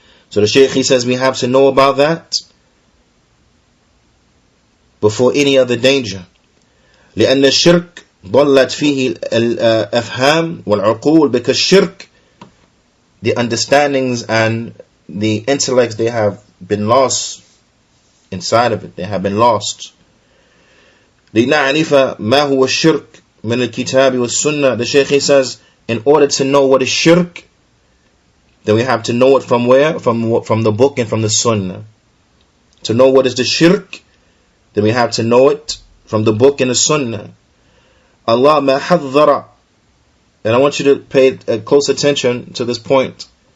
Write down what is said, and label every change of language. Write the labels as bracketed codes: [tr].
[en] So the Shaykh, he says we have to know about that before any other danger. [ar] لأن الشرك ضلت فيه الأفهام والعقول, [en] because shirk, the understandings and the intellects, they have been lost inside of it. They have been lost. [ar] لنعرف ما هو الشرك من الكتاب والسنة. [en] The Shaykh, he says, in order to know what is shirk, then we have to know it from where? From the book and from the sunnah. To know what is the shirk, then we have to know it from the book and the sunnah. Allah ma haddara. And I want you to pay close attention to this point.